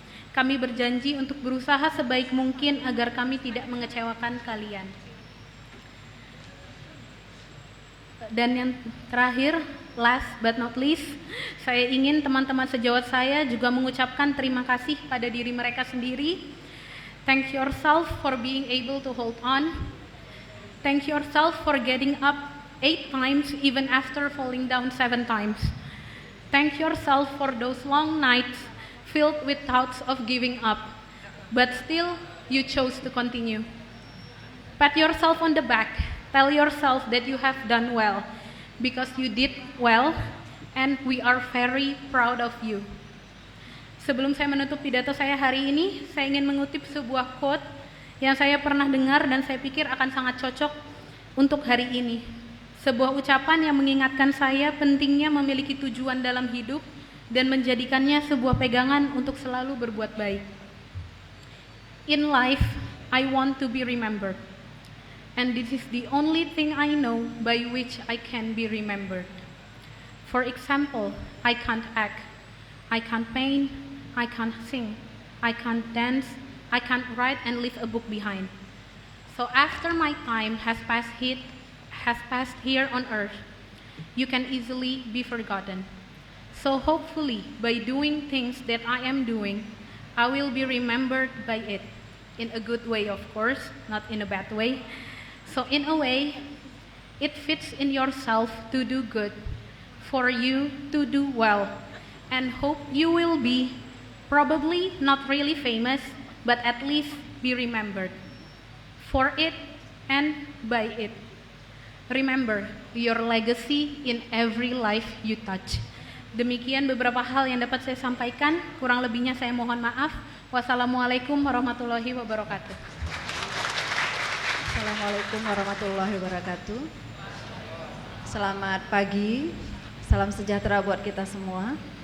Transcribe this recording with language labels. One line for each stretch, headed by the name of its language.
Indonesian: Kami berjanji untuk berusaha sebaik mungkin agar kami tidak mengecewakan kalian. Dan yang terakhir,
English: last but not least,
Indonesian: saya ingin teman-teman sejawat saya juga mengucapkan terima kasih pada diri mereka sendiri.
English: Thank yourself for being able to hold on. Thank yourself for getting up 8 times even after falling down 7 times. Thank yourself for those long nights filled with thoughts of giving up, but still you chose to continue. Pat yourself on the back. Tell yourself that you have done well, because you did well, and we are very proud of you.
Indonesian: Sebelum saya menutup pidato saya hari ini, saya ingin mengutip sebuah quote yang saya pernah dengar dan saya pikir akan sangat cocok untuk hari ini. Sebuah ucapan yang mengingatkan saya pentingnya memiliki tujuan dalam hidup dan menjadikannya sebuah pegangan untuk selalu berbuat baik.
English: In life, I want to be remembered. And this is the only thing I know by which I can be remembered. For example, I can't act, I can't paint, I can't sing, I can't dance, I can't write and leave a book behind. So after my time has passed here on earth, you can easily be forgotten. So hopefully, by doing things that I am doing, I will be remembered by it. In a good way, of course, not in a bad way. So in a way, it fits in yourself to do good, for you to do well, and hope you will be probably not really famous, but at least be remembered for it and by it. Remember your legacy in every life you touch.
Indonesian: Demikian beberapa hal yang dapat saya sampaikan, kurang lebihnya saya mohon maaf. Wassalamualaikum warahmatullahi wabarakatuh. Assalamualaikum warahmatullahi wabarakatuh. Selamat pagi, salam sejahtera buat kita semua.